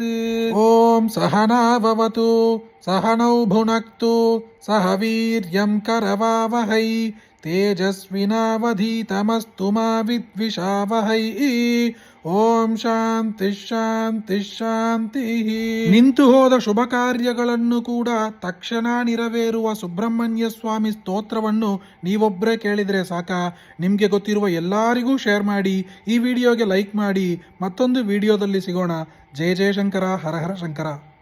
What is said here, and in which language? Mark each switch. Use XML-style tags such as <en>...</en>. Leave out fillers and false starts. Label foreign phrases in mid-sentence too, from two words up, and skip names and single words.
<sa>ओम सहना भवतु सहनौ भुनक्तु सह वीर्यं करवावहै तेजस्विनावधीतमस्तु मा विद्विषावहै. ಓಂ ಶಾಂತಿ ಶಾಂತಿ ಶಾಂತಿ.</sa> <kn>ನಿಂತು ಹೋದ ಶುಭ ಕಾರ್ಯಗಳನ್ನು ಕೂಡ ತಕ್ಷಣ ನೆರವೇರುವ ಸುಬ್ರಹ್ಮಣ್ಯ ಸ್ವಾಮಿ ಸ್ತೋತ್ರವನ್ನು ನೀವೊಬ್ಬರೇ ಕೇಳಿದರೆ ಸಾಕ. ನಿಮಗೆ ಗೊತ್ತಿರುವ ಎಲ್ಲರಿಗೂ ಶೇರ್ ಮಾಡಿ, ಈ ವಿಡಿಯೋಗೆ ಲೈಕ್ ಮಾಡಿ. ಮತ್ತೊಂದು ವಿಡಿಯೋದಲ್ಲಿ ಸಿಗೋಣ. ಜಯ ಜಯ ಶಂಕರ, ಹರ ಹರ ಶಂಕರ.</kn>